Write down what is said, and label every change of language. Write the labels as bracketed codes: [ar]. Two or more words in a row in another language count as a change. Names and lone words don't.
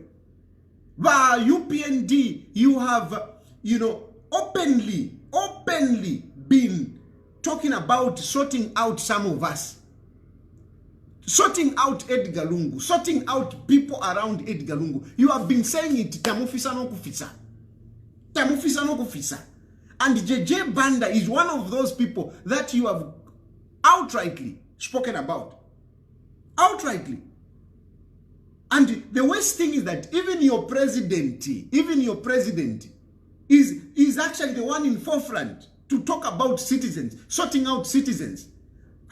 [en] By UPND, you have, openly been talking about sorting out some of us. Sorting out Edgar Lungu. Sorting out people around Edgar Lungu. You have been saying it, [bem] tamufisa no kufisa. Tamufisa no kufisa. [en] And JJ Banda is one of those people that you have outrightly spoken about. Outrightly. And the worst thing is that even your president is actually the one in forefront to talk about citizens, sorting out citizens.